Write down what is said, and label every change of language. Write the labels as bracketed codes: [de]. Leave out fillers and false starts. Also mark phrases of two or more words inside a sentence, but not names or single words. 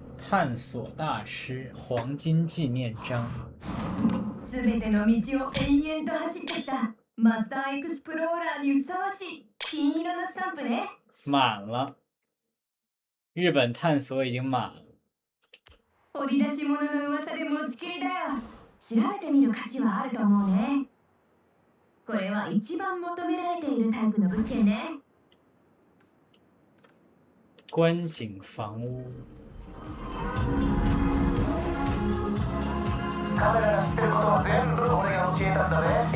[zh] 探索大师黄金纪念章。 [ja] すべての道を延々と走ってきたマスターエクスプローラーにふさわしい金色のスタンプね。 [zh] 满了，日本探索已经满了。 [ja] 掘り出し物の噂で持ちきりだよ。調べてみる価値はあると思うね。これは一番求められているタイプの物件ね。 [zh] 观景房屋。 [ja] カメラが知ってることは全部俺が教えたんだぜ。